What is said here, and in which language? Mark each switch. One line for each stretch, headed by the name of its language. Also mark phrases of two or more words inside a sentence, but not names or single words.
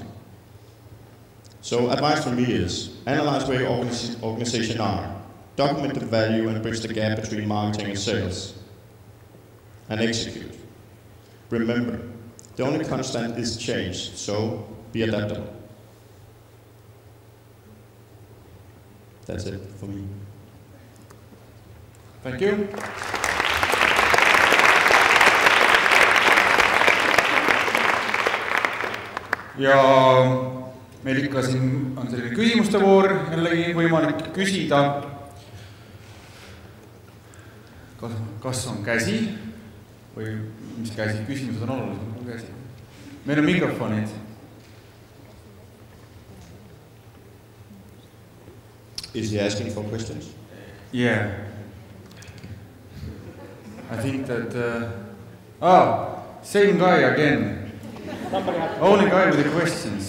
English: So advice from me is, analyze where your organization are, document the value and bridge the gap between marketing and sales, and execute. Remember, the only constant is change, so be adaptable. That's it for me. Thank you.
Estonian: Ja meil ikka siin on selline küsimuste voor, jällegi võimalik küsida. Kas on käsi või mis käsi? Küsimused on olulised, on käsi. Meil on mikrofonid.
English: Is he asking for questions? Yeah. I think that... same guy again. Only guy with the questions.